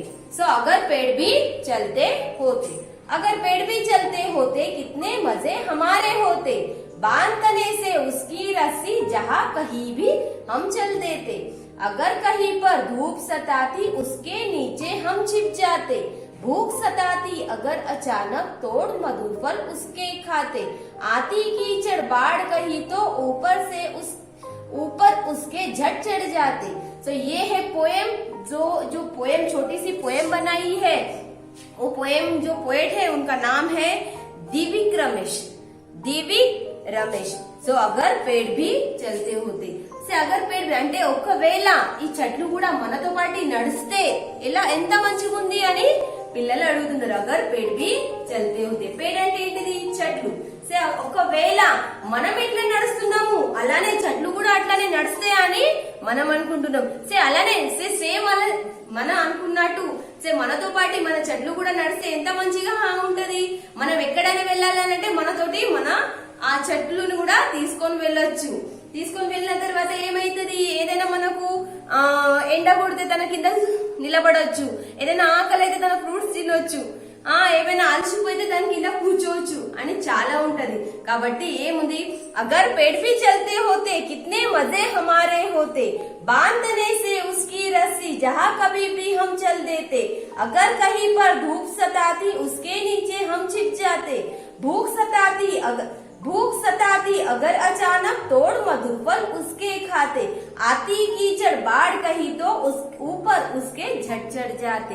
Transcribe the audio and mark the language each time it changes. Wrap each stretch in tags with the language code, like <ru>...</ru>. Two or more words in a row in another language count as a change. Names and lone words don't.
<hi>సో अगर पेड़ भी चलते होते, अगर पेड़ भी चलते होते कितने मजे हमारे होते, बांध तने से उसकी रस्सी जहाँ कहीं भी हम चल देते, अगर कहीं पर धूप सताती उसके नीचे हम छिप जाते, भूख सताती अगर अचानक तोड़ मधुर फल उसके खाते, आती कीचड़ बाढ़ कही तो ऊपर उसके झट चढ़ जाते। तो ये है पोएम, जो पोएम छोटी सी पोएम बनाई है, वो पोएम जो पोएट है उनका नाम है दिविक रमेश।</hi> <te>సో</te> <hi>अगर पेड़ भी चलते होते,</hi> <te>సో</te> <hi>अगर पेड़</hi> <te>అంటే ఒకవేళ ఈ చెట్లు కూడా మనతో పాటు నడిస్తే ఎలా ఎంత మంచిగా ఉంది అని పిల్లలు అడుగుతున్నారు।</te> <hi>अगर पेड़ भी चलते होते,</hi> <te>పేడ్ అంటే ఏంటిది, చెట్లు। సో ఒకవేళ మనం ఎట్లా నడుస్తున్నాము అలానే చెట్లు కూడా అట్లానే నడుస్తాయి అని మనం అనుకుంటున్నాం। సో అలానే సేమ్ అలా మన అనుకున్నట్టు మనతో పాటు మన చెట్లు కూడా నడిస్తే ఎంత మంచిగా ఉంటది। మనం ఎక్కడైనా వెళ్ళాలంటే మనతోటి మన ఆ చెట్లను కూడా తీసుకొని వెళ్ళొచ్చు। తీసుకొని వెళ్ళిన తర్వాత ఏమైతుంది, ఏదైనా మనకు ఎండ కొడితే తన కింద నిలబడొచ్చు, ఏదైనా ఆకలి అయితే తన ఫ్రూట్స్ తినొచ్చు, ఏమైనా అలసిపోతే దాని కింద కూర్చోవచ్చు అని చాలా ఉంటది। కాబట్టి ఏముంది,</te> <hi>అగర్ पेड़ भी चलते होते कितने मजे हमारे होते, बांधने से उसकी रस्सी जहाँ कभी भी हम चल देते, अगर कहीं पर धूप सताती उसके नीचे हम छिप जाते, भूख सताती अगर अचानक तोड़ मधुर फल उसके खाते, आती कीचड़ बाढ़ कही तो ऊपर उसके झट चढ़ जाते।</hi>